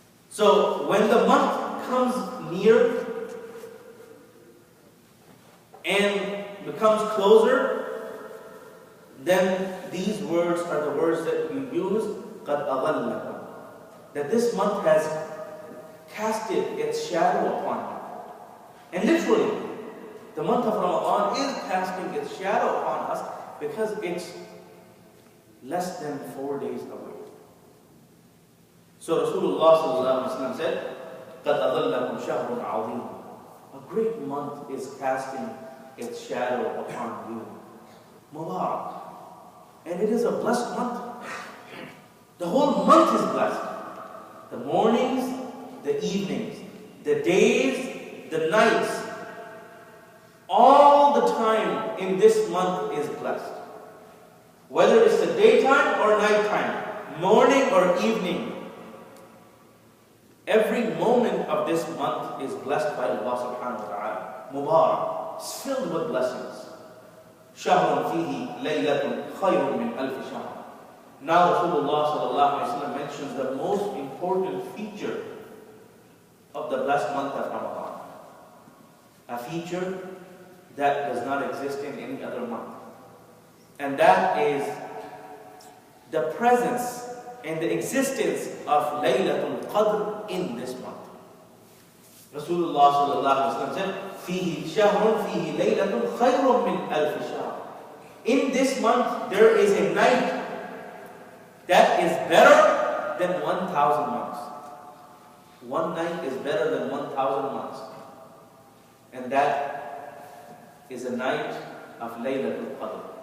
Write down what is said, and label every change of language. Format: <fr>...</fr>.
<en>So when the month comes near and becomes closer, then these words are the words that you use,</en> <ar>قَدْ أَظَلَّكُمْ,</ar> <en>that this month has casted its shadow upon you. And literally, the month of Ramadan is casting its shadow upon us because it's less than 4 days away. So Rasulullah said,</en> <ar>قَدْ أَظَلَّكُمْ شَهْرٌ عَظِيمٌ.</ar> <en>A great month is casting its shadow upon you. Mubarak. And it is a blessed month. The whole month is blessed. The mornings, the evenings, the days, the nights, all the time in this month is blessed. Whether it's the daytime or nighttime, morning or evening, every moment of this month is blessed by Allah subhanahu wa ta'ala. Mubarak. It's filled with blessings.</en> <ar>شهر فيه ليلة خير من ألف شهر.</ar> <en>Now Rasulullah sallallahu alaihi wasallam mentions the most important feature of the blessed month of Ramadan. A feature that does not exist in any other month. And that is the presence and the existence of Laylatul Qadr in this month. Rasulullah sallallahu alaihi wasallam said,</en> <ar>فيه شهر فيه ليلة خير من ألف شهر.</ar> <en>In this month there is a night that is better than 1,000 months. One night is better than 1,000 months. And that is a night of Laylatul Qadr.</en>